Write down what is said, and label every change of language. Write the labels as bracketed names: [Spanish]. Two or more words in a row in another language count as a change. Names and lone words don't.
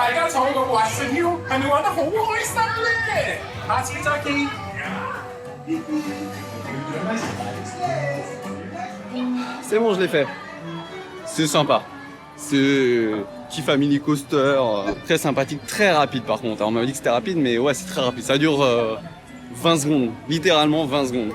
[Cantonese] 坐個滑雪腰，係咪玩得好開心咧？下次再見。 [French] C'est bon, je l'ai fait. C'est sympa. C'est petit [English] family coaster, [French] très sympathique, très rapide par contre. Alors, on m'avait dit que c'était rapide, mais ouais, c'est très rapide. Ça dure 20 secondes, littéralement 20 secondes.